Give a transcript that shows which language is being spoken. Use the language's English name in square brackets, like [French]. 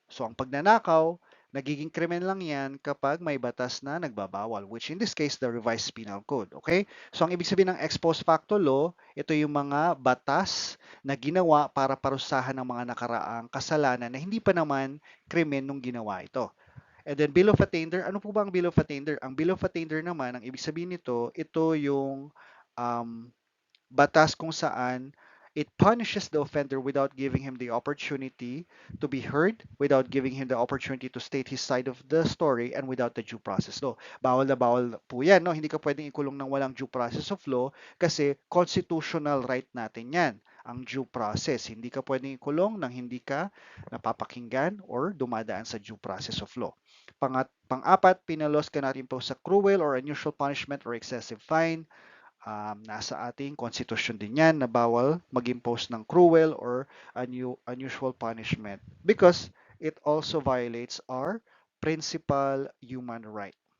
[Filipino] So ang pagnanakaw, nagiging krimen lang yan kapag may batas na nagbabawal, [English] which in this case, the Revised Penal Code. [Filipino] Okay? So ang ibig sabihin ng ex post facto law, ito yung mga batas na ginawa para parusahan ng mga nakaraang kasalanan na hindi pa naman krimen nung ginawa ito. And then Bill of Attainder, ano po ba ang Bill of Attainder? Ang Bill of Attainder naman, ang ibig sabihin nito, ito yung um, batas kung saan [English] it punishes the offender without giving him the opportunity to be heard, without giving him the opportunity to state his side of the story, and without the due process law. [Filipino] Bawal na bawal po yan. No? Hindi ka pwedeng ikulong ng walang due process of law kasi constitutional right natin yan, ang due process. Hindi ka pwedeng ikulong nang hindi ka napapakinggan or dumadaan sa due process of law. [English] Pang-apat, penal laws cannot impose a cruel or unusual punishment or excessive fine. [Filipino] Nasa ating constitution din yan na bawal mag-impose ng cruel or unusual punishment [English] because it also violates our principal human right.